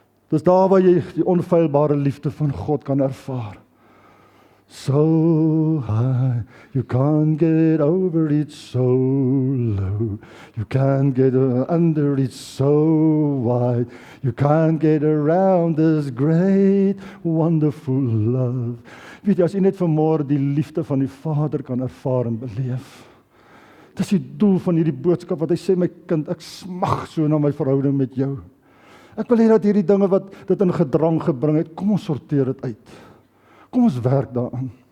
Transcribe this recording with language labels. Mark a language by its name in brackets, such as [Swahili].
[Afrikaans] Dis daar waar jy die onfeilbare liefde van God kan ervaar. [English] So high, you can't get over it, so low. You can't get under it, so wide. You can't get around this great, wonderful love. [Afrikaans] Weet jy, as jy net vanmôre die liefde van die Vader kan ervaar en beleef. Dis die doel van hierdie boodskap, wat hy sê, my kind, ek smag so na my verhouding met jou. Ek wil hê dat hierdie dinge wat dit in gedrang gebring het, kom ons sorteer dit uit. Kom ons werk daaraan.